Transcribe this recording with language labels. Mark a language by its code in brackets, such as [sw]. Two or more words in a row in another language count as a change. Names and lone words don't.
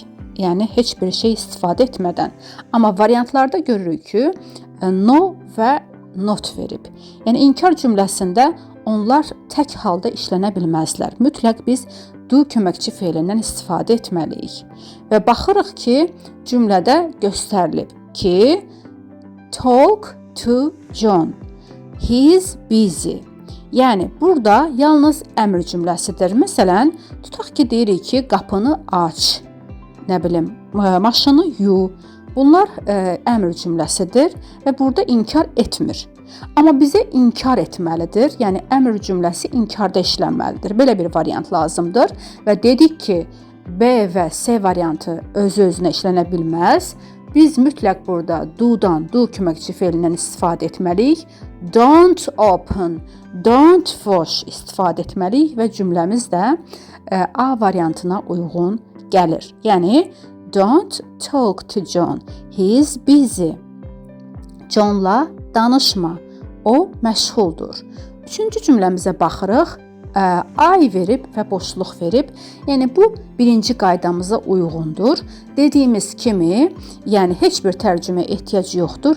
[az] Yəni, heç bir şey istifadə etmədən. Amma variantlarda görürük ki, no və not verib. Yəni, inkar cümləsində onlar tək halda işlənə bilməzlər. Mütləq biz do köməkçi feilindən istifadə etməliyik. Və baxırıq ki, cümlədə göstərilib ki, [en] talk to John. He is busy. [az] Yəni, burada yalnız əmr cümləsidir. Məsələn, tutaq ki, deyirik ki, qapını aç. Nə bilim, maşını yu. Bunlar əmr cümləsidir və burada inkar etmir. Amma bizə inkar etməlidir. Yəni, əmr cümləsi inkarda işlənməlidir. Belə bir variant lazımdır. Və dedik ki, B və C variantı özü-özünə işlənə bilməz. Biz mütləq burada do-dan, do köməkçi feilindən istifadə etməliyik. [en] Don't open, don't wash [az] istifadə etməliyik və cümləmiz də A variantına uyğun gəlir. Yəni, [en] don't talk to John. He is busy. [az] Johnla danışma. O məşğuldur. Üçüncü cümləmizə baxırıq. I verib və boşluq verib. Yəni, bu birinci qaydamıza uyğundur. Dediyimiz kimi, yəni heç bir tərcümə ehtiyac yoxdur.